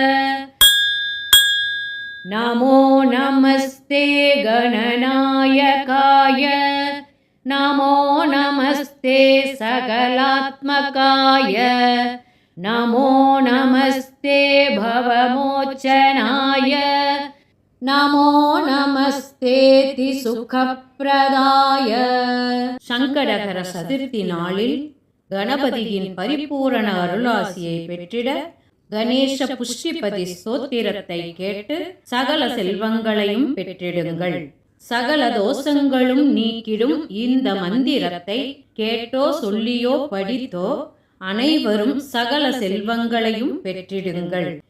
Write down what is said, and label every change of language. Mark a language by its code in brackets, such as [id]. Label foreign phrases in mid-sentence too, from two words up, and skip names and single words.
[sa] नमो नमस्ते गणनायकाय नमो नमस्ते सकलात्मकाय नमो नमस्ते भवमोचनाय नमो नमस्ते सुखप्रदाय [ta] சங்கடகர சதுர்த்தி நாளில் கணபதியின் பரிபூரண அருளாசியை பெற்றிட கணேச புஷ்டிபதி ஸ்தோத்திரத்தை கேட்டு சகல செல்வங்களையும் பெற்றிடுங்கள். சகல தோஷங்களும் நீக்கிடும் இந்த மந்திரத்தை கேட்டோ சொல்லியோ படித்தோ அனைவரும் சகல செல்வங்களையும் பெற்றிடுங்கள்.